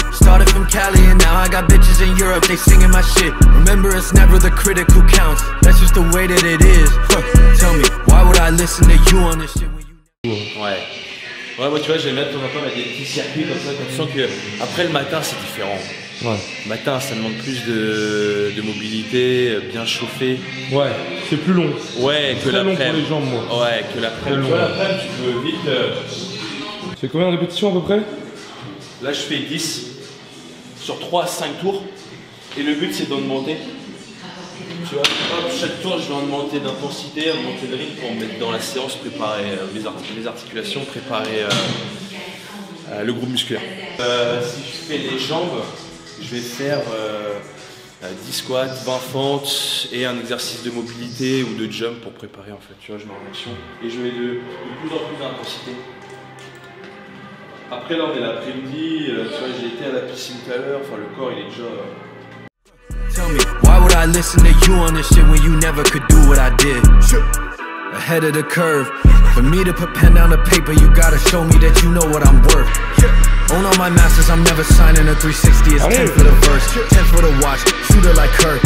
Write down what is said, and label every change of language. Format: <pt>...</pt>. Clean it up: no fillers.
<en>Started from Cali and now I got bitches in Europe, they singing my shit. Remember it's never the critic who counts, that's just the way that it is. Tell me, why would I listen to you on this shit when you...</en> <fr>Ouais, moi tu vois, j'aime bien de temps en temps mettre des petits circuits comme ça, quand tu sens que après le matin c'est différent. Ouais. Le matin ça demande plus de mobilité, bien chauffé. Ouais, c'est plus long. Ouais, que l'après-midi. Très long pour les jambes moi. Ouais, que l'après-midi. Tu vois, l'après-midi tu peux vite... Tu fais combien de répétitions à peu près? Là je fais 10 sur 3 à 5 tours et le but c'est d'augmenter. Tu vois, hop, chaque tour je vais augmenter d'intensité, augmenter de rythme pour me mettre dans la séance, préparer les articulations, préparer le groupe musculaire. Si je fais les jambes, je vais faire 10 squats, 20 fentes et un exercice de mobilité ou de jump pour préparer en fait. Tu vois, je mets en action et je mets de plus en plus d'intensité. Après là on est l'après-midi, tu vois j'ai été à la piscine tout à l'heure, enfin le corps il est déjà...</fr> <en>Tell me, why would I listen to you on this shit when you never could do what I did? Ahead of the curve, for me to put pen down to paper you gotta show me that you know what I'm worth. Own all my masters, I'm never signing a 360, it's 10 for the verse, 10 for the watch, shooter like Kurt.</en>